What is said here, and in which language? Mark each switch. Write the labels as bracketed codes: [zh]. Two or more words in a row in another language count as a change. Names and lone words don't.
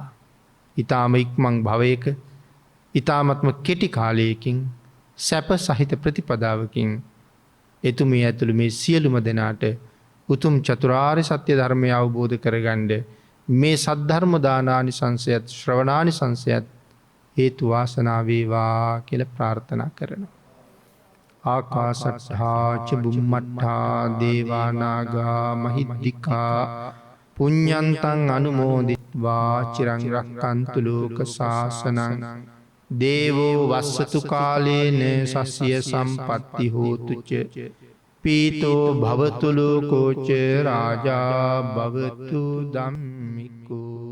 [si] ඊ타ම ඉක්මන් භවයක ඊ타මත්ම කෙටි කාලයකින් සැප සහිත ප්‍රතිපදාවකින් එතුමිය ඇතුළු මේ සියලුම දෙනාට උතුම් චතුරාර්ය සත්‍ය ධර්මය අවබෝධ කරගන්න මේ සද්ධර්ම දානානිසංසයත් ශ්‍රවණානිසංසයත් හේතු වාසනා වේවා කියලා ප්‍රාර්ථනා කරනවා. [pi] ආකාශට්ඨා ච බුම්මට්ඨා දේවා නාග මහිද්దికා පුඤ්ඤන්තං අනුමෝදිත්වා චිරං රක්칸තු ලෝක සාසනං දේවෝ වස්සතු කාලේන සස්ය සම්පත්ති හෝතු ච පීතෝ භවතු ලෝකෝ ච රාජා භවතු ධම්මිකෝ